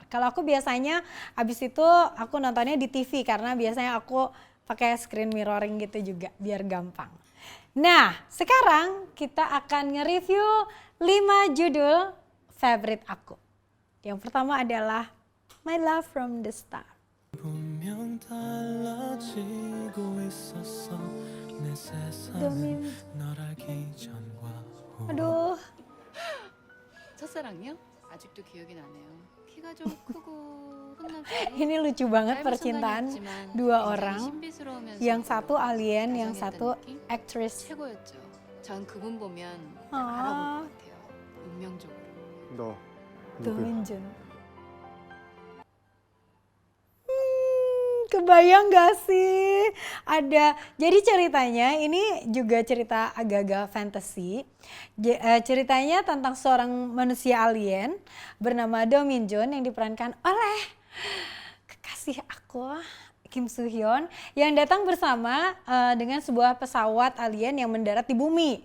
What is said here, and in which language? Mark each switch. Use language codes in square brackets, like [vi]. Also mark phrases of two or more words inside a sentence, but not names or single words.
[id] Kalau aku biasanya habis itu aku nontonnya di TV karena biasanya aku pakai [en] screen mirroring [id] gitu juga biar gampang. Nah, sekarang kita akan nge-review 5 judul favorite aku. Yang pertama adalah My Love from the Start. [ko] 분명 달라지고 있었어 내 세상은 널 알기 전과 후. [id] Aduh, [ko] 첫사랑이요? 아직도 기억이 나네요. 키가 좀 크고 혼남자. [id] ini lucu banget percintaan dua orang. Yang satu alien, yang satu aktris. [ko] 최고였죠. 전 그분 보면 아. 알아볼 것 같아요. 운명적으로. 너 [id] Do Min Jun. Kebayang gak sih? Jadi ceritanya ini juga cerita agak-agak fantasy. Ceritanya tentang seorang manusia alien bernama Do Min Jun yang diperankan oleh kekasih aku, Kim Soo Hyun, yang datang bersama dengan sebuah pesawat alien yang mendarat di bumi.